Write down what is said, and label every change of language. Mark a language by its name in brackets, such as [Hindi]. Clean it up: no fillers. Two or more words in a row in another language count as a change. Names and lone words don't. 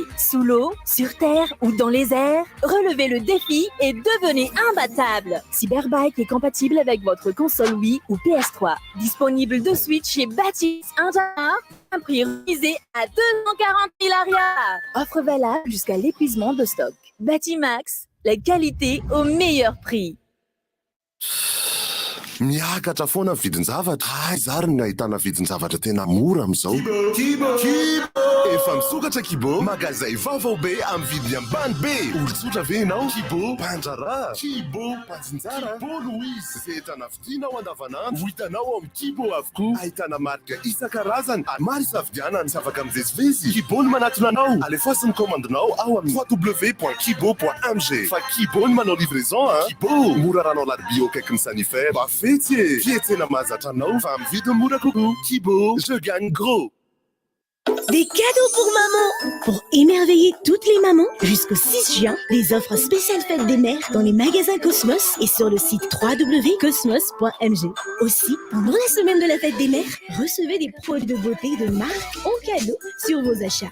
[French] Sous l'eau, sur terre ou dans les airs, relevez le défi et devenez imbattable. Cyberbike est compatible avec votre console Wii ou PS3. Disponible de suite chez Batimax Internet. Un prix révisé à 240 000 arias. Offre valable jusqu'à l'épuisement de stock. Batimax, la qualité au meilleur prix. [Malagasy] Miakatra foana ny vidiny zavatra. Zary ny ahitana vidiny zavatra tena mora amizao. Kibo! Efa misokatra Kibo, magazay vaovao be amin'ny vidiny ambany be. Olon-tsotra ve ianao? Kibo, Pandrara, Kibo, Panjinjara, Kibo Louise. Ze entana vidinao andavanandro, ho hitanao amin'ny Kibo avokoa. Ahitana marika isan-karazany, ary maro isafidianana sy afaka mivezivezy. Kibo no manatona anao. Alefaso ny komandinao ao amin'ny www.kibo.mg. Fa Kibo no manao livraison, hein? Kibo, mora ranao larbi au akaiky ny sanifère. Ba fetsy, fietsena mahazatra anao fa amin'ny vidiny mora kokoa. Kibo, [French] je gagne gros. Des cadeaux pour maman. Pour émerveiller toutes les mamans, jusqu'au 6 juin, les offres spéciales fêtes des mères dans les magasins Cosmos et sur le site www.cosmos.mg. Aussi, pendant la semaine de la fête des mères, recevez des produits de beauté de marque en cadeau sur vos achats.